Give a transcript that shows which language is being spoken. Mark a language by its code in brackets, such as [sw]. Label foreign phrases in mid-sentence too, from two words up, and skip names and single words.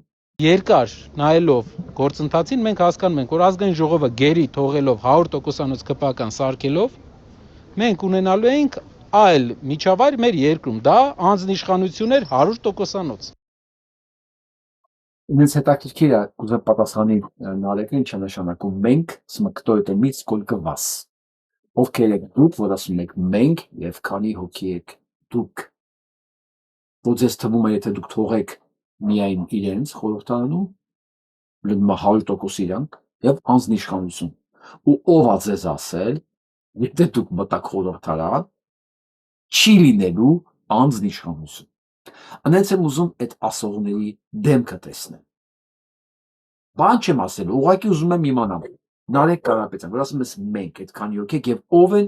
[hy] Երկար նայելով գործընթացին մենք հասկանում ենք, որ ազգային ժողովը գերի թողելով 100%-անոց ԿՊԱ-ական սարքելով, մենք ունենալու ենք այլ միջավայր մեր երկրում, դա անձնիշխանություն էր 100%-անոց։ Ինձ հետաքրքիր է, ուզում պատասխանի Նարեկը, ինչ է նշանակում մենք, [ru] кто это мы, сколько вас։ [hy] Ովքեր եք դուք, որ ասում եք մենք եւ քանի հոգի եք դուք։ Որ ձեզ թվում է, եթե դուք թողեք միայն իրենց խորհրդարանում, լնում 100% իրանք եւ անձնիշխանություն։ Ու ով է ձեզ ասել, եթե դուք մտաք խորհրդարան, չի լինելու անձնիշխանություն։ Անենց եմ ուզում այդ ասողների դեմքը տեսնել։ Բան չեմ ասել, ուղղակի ուզում եմ իմանալ։ Նարեկ Կարապետյան, որ ասում ես մենք այդքանի ոգեք եւ ով են